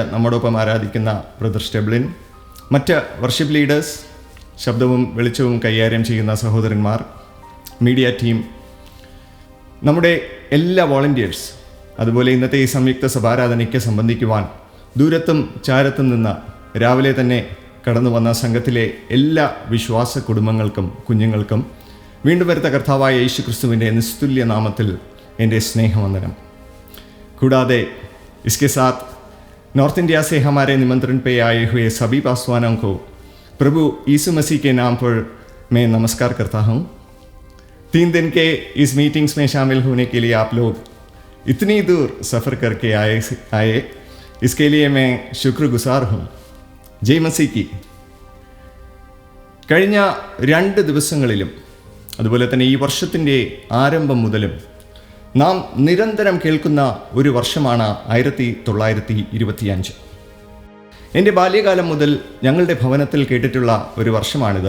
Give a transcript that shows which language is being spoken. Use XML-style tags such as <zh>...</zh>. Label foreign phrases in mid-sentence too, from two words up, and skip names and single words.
<ml>നമ്മോടൊപ്പം ആരാധിക്കുന്ന ബ്രദർ സ്റ്റെബ്ലിൻ, മറ്റ്</ml> <en>worship leaders,</en> <ml>ശബ്ദവും വെളിച്ചവും കൈകാര്യം ചെയ്യുന്ന സഹോദരന്മാർ,</ml> <en>media team,</en> <ml>നമ്മുടെ എല്ലാ വോളണ്ടിയേഴ്സ്, അതുപോലെ ഇന്നത്തെ ഈ സംയുക്ത സഭാരാധനയ്ക്ക് സംബന്ധിക്കുവാൻ ദൂരത്തും ചാരത്തും നിന്ന് രാവിലെ തന്നെ കടന്നു വന്ന സംഘത്തിലെ എല്ലാ വിശ്വാസ കുടുംബങ്ങൾക്കും കുഞ്ഞുങ്ങൾക്കും വീണ്ടും വരുത്ത കർത്താവായ യേശു ക്രിസ്തുവിൻ്റെ നിസ്തുല്യ നാമത്തിൽ എൻ്റെ സ്നേഹവന്ദനം.</ml> <hi>കൂടാതെ इसके साथ नॉर्थ इंडिया से हमारे निमंत्रण पे आए हुए सभी पासवानों को प्रभु यीशु मसीह के नाम पर मैं नमस्कार करता हूँ. 3 दिन के इस मीटिंग्स में शामिल होने के लिए आप लोग इतनी दूर सफ़र करके आए इसके लिए मैं शुक्रगुजार हूँ. जय मसीह की.</hi> <ml>കഴിഞ്ഞ 2 ദിവസങ്ങളിലും അതുപോലെ തന്നെ ഈ വർഷത്തിൻ്റെ ആരംഭം മുതലും നാം നിരന്തരം കേൾക്കുന്ന ഒരു വർഷമാണ് 1925. എൻ്റെ ബാല്യകാലം മുതൽ ഞങ്ങളുടെ ഭവനത്തിൽ കേട്ടിട്ടുള്ള ഒരു വർഷമാണിത്.</ml>